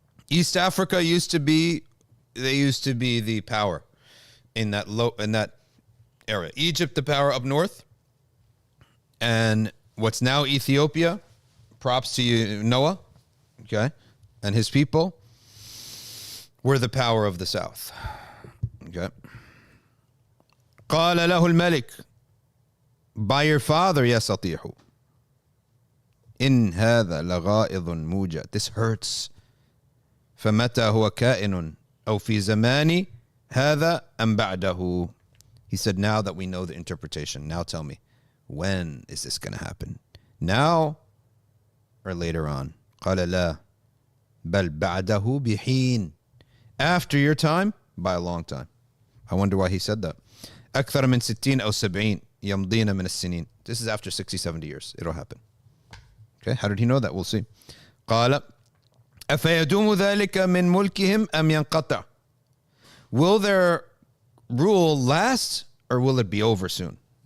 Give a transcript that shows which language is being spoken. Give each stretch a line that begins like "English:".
English: East Africa used to be the power in that area. Egypt, the power up north, and what's now Ethiopia, props to you, Noah, okay, and his people, were the power of the south. Okay.
Arabic: قال له الملك,
English: by your father
Arabic: يستطيع. إن هذا لغائظ موجع.
English: This hurts.
Arabic: فمتى هو كائن أو في زمان هذا أم بعده.
English: He said, now that we know the interpretation, now tell me, when is this going to happen? Now or later on?
Arabic: قال لا بل بعده بحين.
English: After your time, by a long time. I wonder why he said that.
Arabic: أكثر من 60 أو 70 يمضين من السنين.
English: This is after 60, 70 years. It'll happen. Okay, how did he know that? We'll see.
Arabic: قال أفيدوم ذلك من ملكهم أم ينقطع.
English: Will their rule last or will it be over soon?